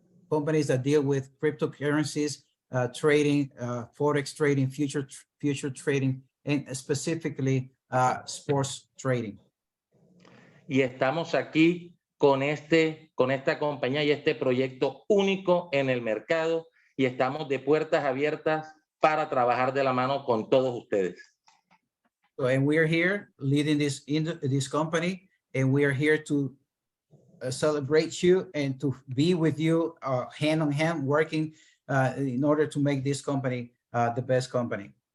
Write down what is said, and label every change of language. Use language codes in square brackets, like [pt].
[en] Companies that deal with cryptocurrencies, trading, forex trading, future trading, and specifically sports trading. [es] Y estamos aquí con esta compañía y este proyecto único en el mercado y estamos de puertas abiertas para trabajar de la mano con todos ustedes. [en] So, and we're here leading this company, and we are here to celebrate you and to be with you hand on hand working in order to make this company the best company.